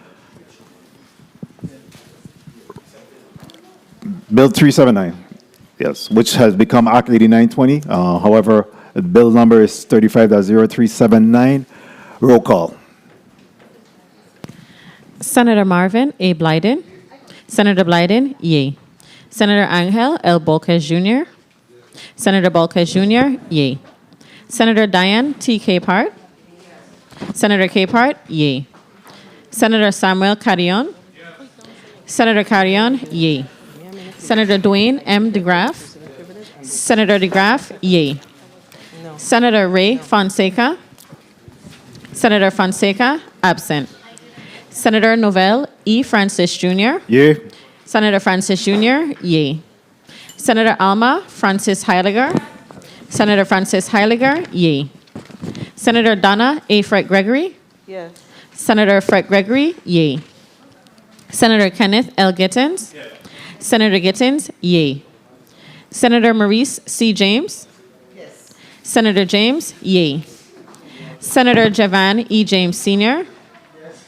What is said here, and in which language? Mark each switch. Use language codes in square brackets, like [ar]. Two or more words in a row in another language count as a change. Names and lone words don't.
[en] Bill 379, yes, which has become Act 8920. However, the bill number is 35-0379. Roll call. Senator Marvin A. Blyden. Senator Blyden, yea. Senator Angel L. Bolkes Jr. Senator Bolkes Jr., yea. Senator Diane T. Capehart. Senator Capehart, yea. Senator Samuel Carrion. Senator Carrion, yea. Senator Dwayne M. DeGraff. Senator DeGraff, yea. Senator Ray Fonseca. Senator Fonseca, absent. Senator Novell E. Francis Jr. Yea. Senator Francis Jr., yea. Senator Alma Francis Heiliger. Senator Francis Heiliger, yea. Senator Donna A. Fred Gregory. Yes. Senator Fred Gregory, yea. Senator Kenneth L. Gittins. Yes. Senator Gittins, yea. Senator Maurice C. James. Yes. Senator James, yea. Senator Judge E. James Sr. Yes.